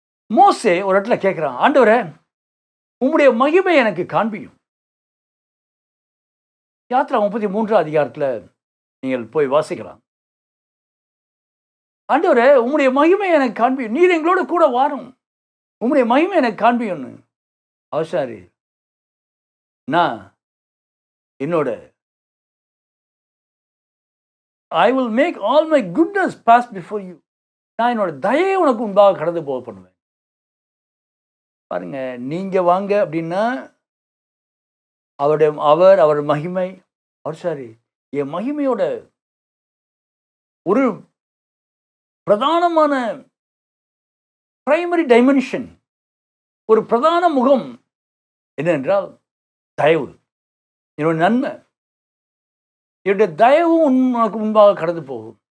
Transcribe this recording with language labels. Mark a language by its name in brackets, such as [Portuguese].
[Tamil] மோசே ஒரு இடத்துல கேட்கிறான், ஆண்டவரே உம்முடைய மகிமை எனக்கு காண்பியும். யாத்திரா 33 அதிகாரத்தில் நீங்கள் போய் வாசிக்கலாம். ஆண்டவரே உம்முடைய மகிமை எனக்கு காண்பியும், நீர் எங்களோட கூட வாரும், உம்முடைய மகிமை எனக்கு காண்பியும்னு அவசாரி. நான் என்னோட [English] I will make all my goodness pass before you. [Tamil] நான் என்னோட தயவை உனக்கு முன்பாக கடந்து போக பண்ணுவேன். பாருங்க, நீங்க வாங்க அப்படின்னா அவர் மகிமை, சாரி, என் மகிமையோட ஒரு பிரதானமான பிரைமரி டைமென்ஷன், ஒரு பிரதான முகம் என்னென்றால் தயவு, என்னோட நன்மை, என்னுடைய தயவும் உனக்கு முன்பாக கடந்து போகும்.